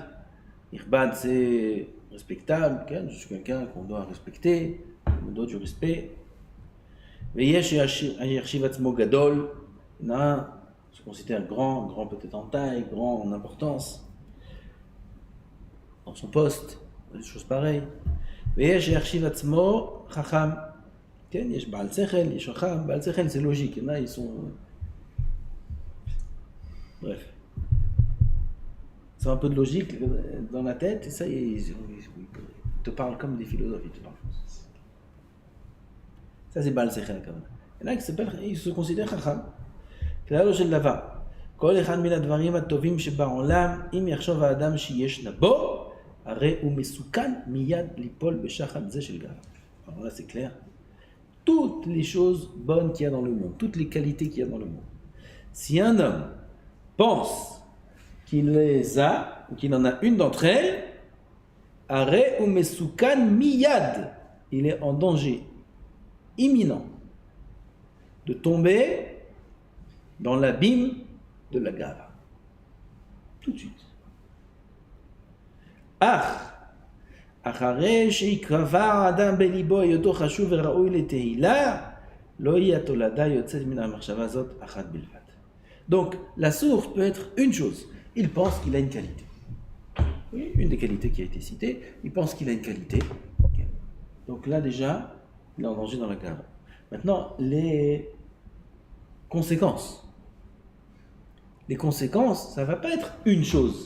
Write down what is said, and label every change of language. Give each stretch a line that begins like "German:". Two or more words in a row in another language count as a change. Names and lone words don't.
French: Nirbad c'est respectable, je suis quelqu'un qu'on doit respecter, on doit du respect.
Hebrew: ויש יחשיב עצמו גדול,
French: se considère grand peut-être en taille, grand en importance, dans son poste, des choses pareilles.
Hebrew: ויש שיחשיב עצמו חכם. כן, יש בעל שכל, יש חכם, בעל שכל
French: c'est logique, il y en a, ils sont... Bref. Ils ont un peu de logique dans la tête, et ça, ils te parlent comme des philosophes, ils te parlent. Ça, c'est
Hebrew: בעל שכל
French: quand même. Il y en a qui ils se considèrent חכם.
Hebrew: כללו של דבר, כל אחד מן הדברים הטובים שבעולם, אם יחשוב האדם שיש בו, הרי הוא מסוכן מיד ליפול בשחד זה של גאווה.
French: Alors là, c'est clair. Toutes les choses bonnes qu'il y a dans le monde, toutes les qualités qu'il y a dans le monde. Si un homme pense qu'il les a, ou qu'il en a une d'entre elles,
Hebrew: הרי הוא מסוכן מיד,
French: il est en danger imminent de tomber dans l'abîme de la gava. Tout de suite.
Hebrew: אחרי שיקרבה האדם בליבו היותו חשוב וראוי לתהילה, לא יהיה התולדה יוצאת מן המחשבה הזאת אחת בלבד.
French: Donc, la source peut être une chose. Il pense qu'il a une qualité. Oui, une des qualités qui a été citée, il pense qu'il a une qualité. Okay. Donc là déjà, il est en danger dans la gava. Maintenant, les conséquences. Les conséquences, ça ne va pas être une chose.